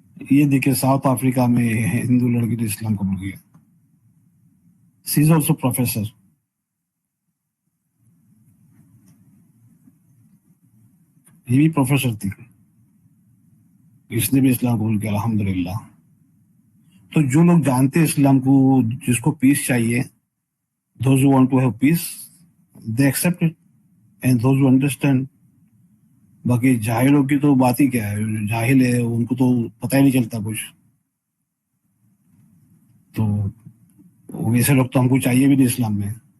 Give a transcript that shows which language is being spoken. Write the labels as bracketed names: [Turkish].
[Urdu] یہ دیکھیں South Africa میں ہندو لڑکی نے اسلام قبول کیا. [English] She is also professor. [Urdu] یہ بھی پروفیسر تھی, اس نے بھی اسلام قبول کیا الحمدللہ. تو جو لوگ جانتے ہیں اسلام کو, جس کو پیس چاہیے, [English] those who want to have peace, they accept it, and those who understand. [Urdu] باقی جاہلوں کی تو بات ہی کیا ہے, جاہل ہے ان کو تو پتہ ہی نہیں چلتا کچھ. تو ویسے لوگ تو ہم کو چاہیے بھی نہیں اسلام میں.